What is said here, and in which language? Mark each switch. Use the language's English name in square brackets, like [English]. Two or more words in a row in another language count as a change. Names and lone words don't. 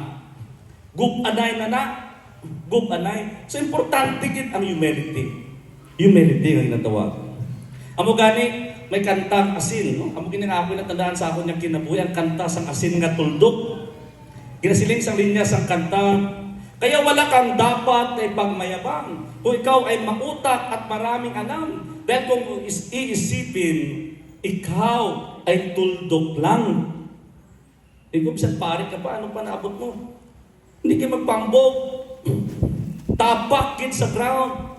[Hiligaynon] Gubanay na. Gubanay. So, importante gid ang humility. Humility ang natawag. Amo gani, may kantang asin. No? Amo gini nga ako natandaan sa ako niyang kinabuhi, ang kanta sang asin nga tuldok. Ginasiling sang linya sang kanta, [Filipino] kaya wala kang dapat ay pagmayabang. Kung ikaw ay mautak at maraming alam. Dahil kung iisipin, ikaw ay tuldok lang. [Hiligaynon] Kung bisan pare ka pa, ano pa naabot mo? [Filipino] Hindi kayo [Hiligaynon] magpambog. Tapak sa ground.